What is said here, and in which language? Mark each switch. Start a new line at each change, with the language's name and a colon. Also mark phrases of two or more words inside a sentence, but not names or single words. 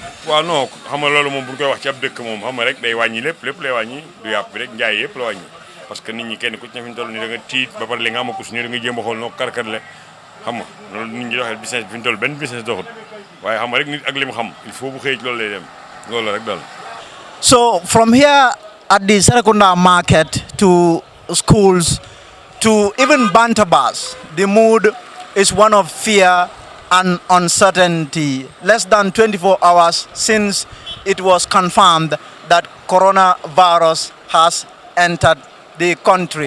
Wolof: waaw non xam nga loolu moom bu ñu koy wax ci ab dëkk moom xam nga rek day wàññi lépp lay wàññi du yàpp bi rek njaay yëpp la wàññi
French: parce que
Wolof: nit ñi kenn ku ci ne fi ñu toll nii da nga tiit ba pare li nga amakus ni da nga jéem a xool noo karkarle xam nga loolu nit ñi doxee business bi fi ñu toll benn business doxut waaye xam nga rek nit ak li mu xam
French: il faut
Wolof: bu xëy ci loolu lay dem loolu la rek daal.
English: So from here at the Serekunda market to schools to even Bantabas, the mood is one of fear and uncertainty. Less than 24 hours since it was confirmed that coronavirus has entered the country.